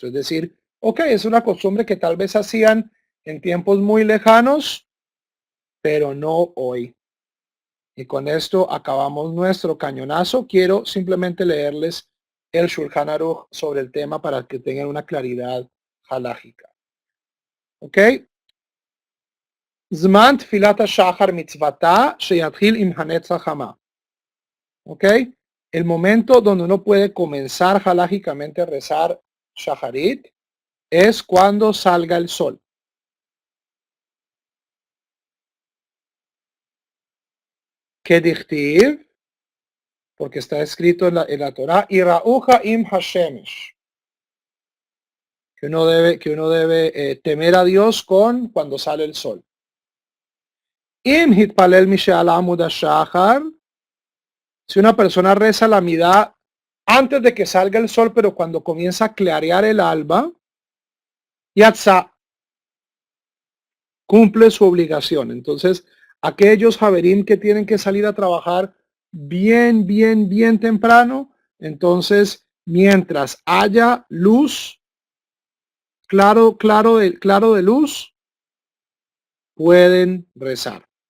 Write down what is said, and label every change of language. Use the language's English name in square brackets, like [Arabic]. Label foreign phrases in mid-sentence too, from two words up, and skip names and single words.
[Spanish] Es decir, ok, es una costumbre que tal vez hacían en tiempos muy lejanos, pero no hoy. Y con esto acabamos nuestro cañonazo. Quiero simplemente leerles el Shulchan Aruch sobre el tema para que tengan una claridad halágica. [Hebrew] ¿Ok? זמן תפילת שחר מצותה שיתחיל עם הנץ החמה. [Spanish] ¿Ok? El momento donde uno puede comenzar halágicamente a rezar shacharit es cuando salga el sol. Que dichtiv, porque está escrito en la Torah, [Hebrew] ייראוך עם שמש. [Spanish] Que uno debe temer a Dios cuando sale el sol. [Hebrew] אם התפלל משעלה עמוד השחר, [Spanish] si una persona reza la midá antes de que salga el sol, pero cuando comienza a clarear el alba, yatza, cumple su obligación. Entonces, aquellos Haverim que tienen que salir a trabajar bien temprano, entonces, mientras haya luz, claro de luz, pueden rezar.